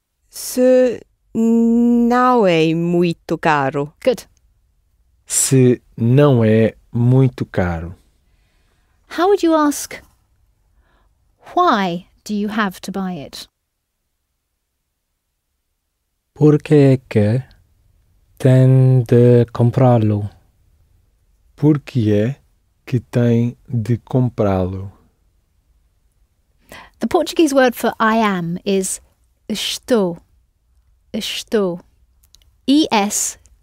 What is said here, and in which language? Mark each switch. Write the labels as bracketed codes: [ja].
[pt] Se não é muito caro. [en] Good. [pt] Se não é muito caro. [en] How would you ask, why do you have to buy it? [pt] Por que é que tem de comprá-lo? Por que é que tem de comprá-lo? [en] The Portuguese word for I am is estou. Estou. E-S-T-O-U.